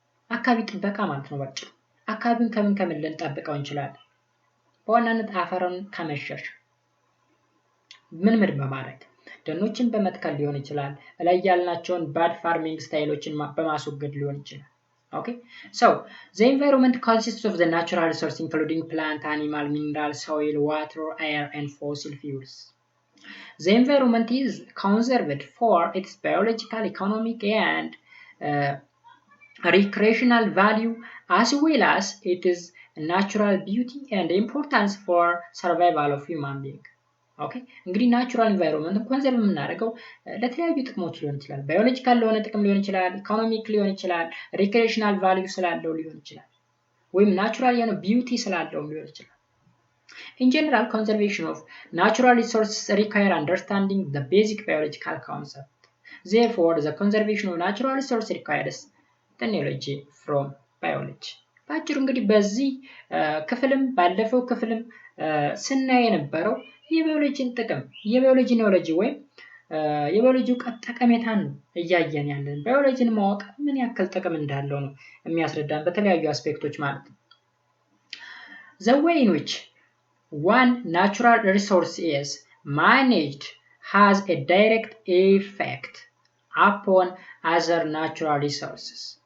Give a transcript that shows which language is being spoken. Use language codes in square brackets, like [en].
[am] አካባቢ ጥበቃ ማለት ነው ባጭሩ። አካባቢን ከምን ልንጠብቀው እንችላለን? በዋናነት አፈርን ከመሸሽ ምን በማድረግ ደኖችን በመትከል ሊሆን ይችላል። [en] ላይ ያልናቸውን ባድ ፋርሚንግ ስታይሎችን በማስወገድ ሊሆን ይችላል። Okay, so the environment consists of the natural resources including plant, animal, mineral, soil, water, air and fossil fuels. The environment is conserved for its biological, economic and recreational value as well as its natural beauty and importance for survival of human being. [am] ኦኬ እንግዲህ ናቹራል ኢንቫይሮንመንት ኮንሰርቭ የምናደርገው ለተለያዩ ጥቅሞች ሊሆን ይችላል። ባዮሎጂካል ለሆነ ጥቅም ሊሆን ይችላል፣ ኢኮኖሚክ ሊሆን ይችላል፣ ሪክሬሽናል ቫልዩ ስላለው ሊሆን ይችላል፣ ወይም ናቹራል የሆነ ቢዩቲ ስላለው ሊሆን ይችላል። [en] In general, conservation of natural resources require understanding the basic biological concept. Therefore, the conservation of natural resources requires the knowledge from biology. [am] ባጭሩ እንግዲህ በዚህ ክፍልም ባለፈው ክፍልም ስናይ የነበረው የባዮሎጂን ጥቅም የባዮሎጂ ኖሌጅ ወይም የባዮሎጂ እውቀት ጠቀሜታን ነው እያየን ያለን። ባዮሎጂን ማወቅ ምን ያክል ጥቅም እንዳለው ነው የሚያስረዳን በተለያዩ አስፔክቶች ማለት ነው። [en] The way in which one natural resource is managed has a direct effect upon other natural resources.